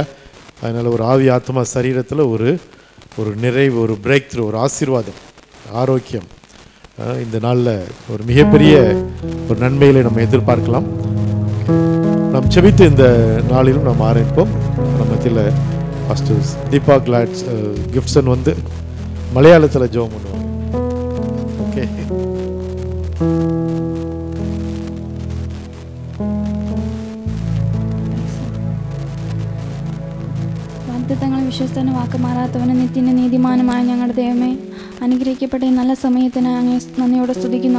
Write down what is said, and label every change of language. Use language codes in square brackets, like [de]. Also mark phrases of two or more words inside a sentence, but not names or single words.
[ta] அதனால் ஒரு ஆவி ஆத்மா சரீரத்தில் ஒரு நிறைவு, ஒரு [en] break through, [ta] ஒரு ஆசீர்வாதம், ஆரோக்கியம் இந்த நாளில் ஒரு மிகப்பெரிய ஒரு நன்மைகளை நம்ம எதிர்பார்க்கலாம். நாம் செபித்து இந்த நாளிலும் நம்ம ஆரம்பிப்போம். நம்ம மத்தியில் ஃபஸ்ட்டு தீபா கிளாட்ஸ் கிஃப்ட்ஸன் வந்து மலையாளத்தில் ஜெபம் பண்ணுவாங்க. ஓகே. [ml] വാഗ്ദത്തങ്ങൾ വിശ്വസ്തനും വാക്ക് മാറാത്തവനും നിത്യനും നീതിമാനുമായ ഞങ്ങളുടെ ദൈവമേ, അനുഗ്രഹിക്കപ്പെട്ട ഈ നല്ല സമയത്തിന് അങ്ങേ നന്ദിയോടെ സ്തുതിക്കുന്നു.